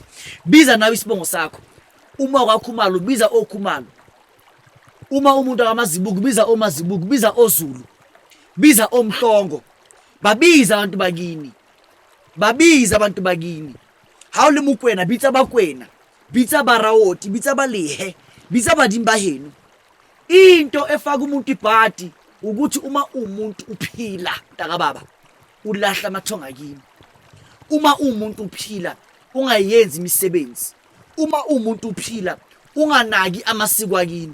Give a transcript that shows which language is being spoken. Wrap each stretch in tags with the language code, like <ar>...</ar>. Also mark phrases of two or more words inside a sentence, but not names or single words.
<zu>Biza nawe isibongo sakho. Uma kwakhumalo biza okhumalo. Uma umuntu akamazibuku biza omazibuku, biza oZulu, biza omhlongo. Babiza abantu bakini. Babiza abantu bakini.</zu> <st>Hawule mukwena bitsa bakwena. Bitsa barawoti, bitsa balehe, bitsa badimba henu.</st> <zu>Into efaka umuntu ibhadi ukuthi uma umuntu uphila takababa ulahla amathonga kini. Uma umuntu uphila ungayenzi imisebenzi. Uma umuntu uphila unganaki amasiko akini.</zu>